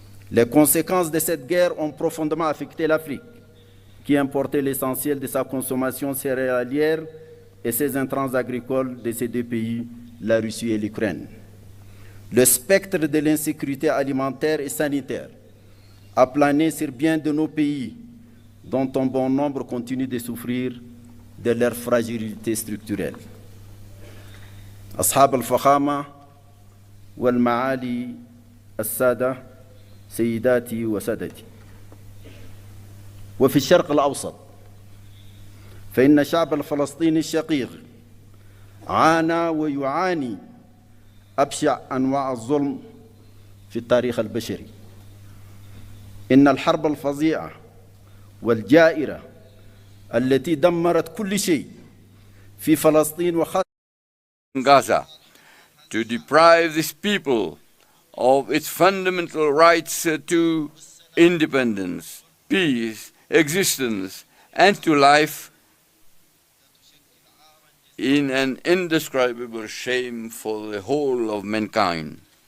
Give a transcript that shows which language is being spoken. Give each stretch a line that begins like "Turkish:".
French: Les conséquences de cette guerre ont profondément affecté l'Afrique, qui importait l'essentiel de sa consommation céréalière et ses intrants agricoles de ces deux pays, la Russie et l'Ukraine. Le spectre de l'insécurité alimentaire et sanitaire a plané sur bien de nos pays, dont un bon nombre continue de souffrir de leur fragilité structurelle.
Arabic: أصحاب الفخامة والمعالي السادة سيداتي وسادتي، وفي الشرق الأوسط فإن الشعب الفلسطيني الشقيق عانى ويعاني أبشع أنواع الظلم في التاريخ البشري. إن الحرب الفظيعة والجائرة التي دمرت كل شيء في فلسطين وخاصة
English: Gaza to deprive this people of its fundamental rights to independence, peace, existence, and to life in an indescribable shame for the whole of mankind.